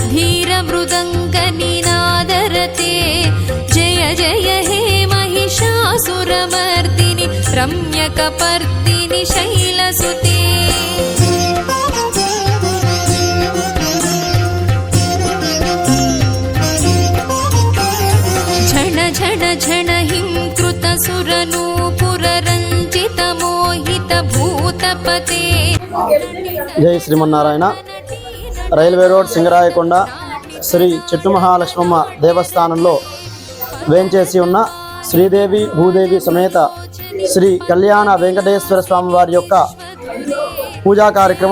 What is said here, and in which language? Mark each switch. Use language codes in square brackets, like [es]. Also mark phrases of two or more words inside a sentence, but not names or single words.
[sa] धीरमृदङ्गनिनादरते जय जय हे महिषासुरमर्दिनि रम्यकपर्दिनि शैलसुते झण झण झण हिं कृत सुरनूपुर रञ्जित मोहित भूतपते [te] జై శ్రీమన్నారాయణ. రైల్వే రోడ్ సింగరాయకొండ శ్రీ చెట్టు మహాలక్ష్మమ్మ దేవస్థానంలో వేంచేసి ఉన్న శ్రీదేవి భూదేవి సమేత శ్రీ కళ్యాణ వెంకటేశ్వర స్వామి వారి యొక్క పూజా కార్యక్రమం.